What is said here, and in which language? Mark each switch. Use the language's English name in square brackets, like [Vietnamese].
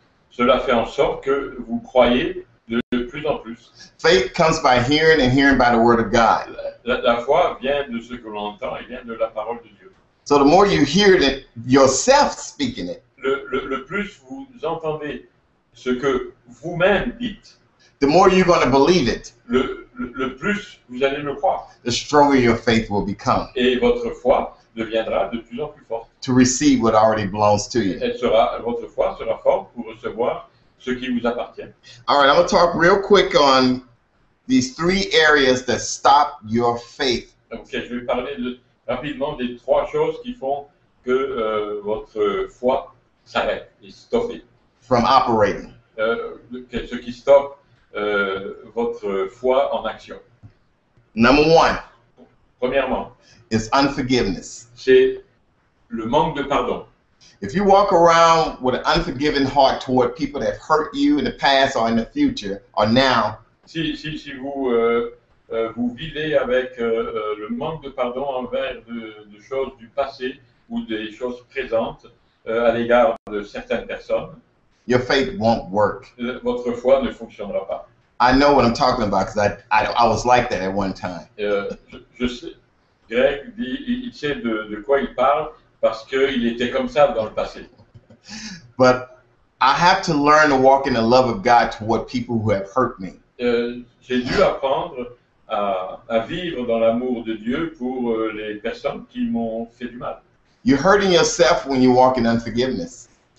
[French] Cela fait en sorte que vous croyez de plus en plus. [English] Faith comes by hearing and hearing by the word of God. [French] La foi vient de ce que l'on entend et vient de la parole de Dieu. [English] So the more you hear it yourself speaking it, [French] Le plus vous entendez ce que vous-même dites, [English] the more you're going to believe it, [French] le plus vous allez le croire. [English] the stronger your faith will become [French] Et votre foi deviendra de plus en plus forte. [English] to receive what already belongs to you. [French] Votre foi sera forte pour recevoir ce qui vous appartient. [English] All right, I'm going to talk real quick on these 3 areas that stop your faith. [French] Ok, je vais parler rapidement des 3 choses qui font que votre foi s'arrête et stoppe. [English] From operating. [French] Ce qui stoppe votre foi en action. [English] Number 1 [French] Premièrement, [English] is unforgiveness. [French] c'est le manque de pardon. [English] If you walk around with an unforgiving heart toward people that hurt you in the past or in the future or now, [French] Si vous vous vivez avec le manque de pardon envers de choses du passé ou des choses présentes à l'égard de certaines personnes, [English] your faith won't work. [French] Votre foi ne fonctionnera pas. [English] I know what I'm talking about because I was like that at one time. [French] Je sais, Greg dit, il sait de quoi il parle parce qu'il était comme ça dans le passé. [English] But I have to learn to walk in the love of God toward people who have hurt me. [French] J'ai dû apprendre à vivre dans l'amour de Dieu pour les personnes qui m'ont fait du mal. [English] You're hurting yourself when you walk in unforgiveness.